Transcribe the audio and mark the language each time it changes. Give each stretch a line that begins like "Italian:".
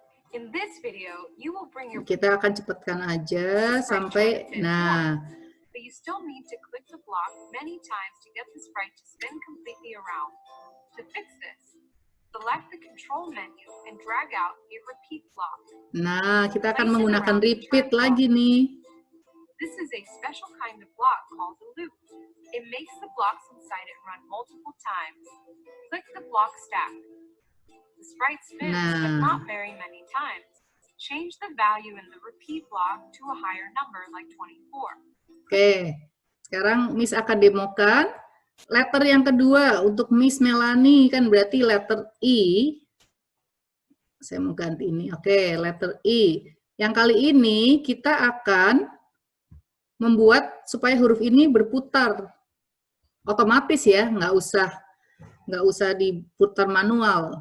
English: In this video, you will bring your
Indonesian: Kita akan cepatkan aja sampai, nah.
English: But you still need to click the block many times to get the sprite to spin completely around. To fix this, select the control menu and drag out a repeat block.
Indonesian: Nah, kita akan menggunakan repeat lagi nih.
English: This is a special kind of block called a loop. It makes the blocks inside it run multiple times. Click the block stack. The sprite spins, but not very many times. Change the value in the repeat block to a higher number like 24.
Indonesian: Oke, sekarang Miss akan demokan. Letter yang kedua untuk Miss Melanie kan berarti letter I. Saya mau ganti ini. Oke, letter I. Yang kali ini kita akan membuat supaya huruf ini berputar otomatis ya, nggak usah diputar manual.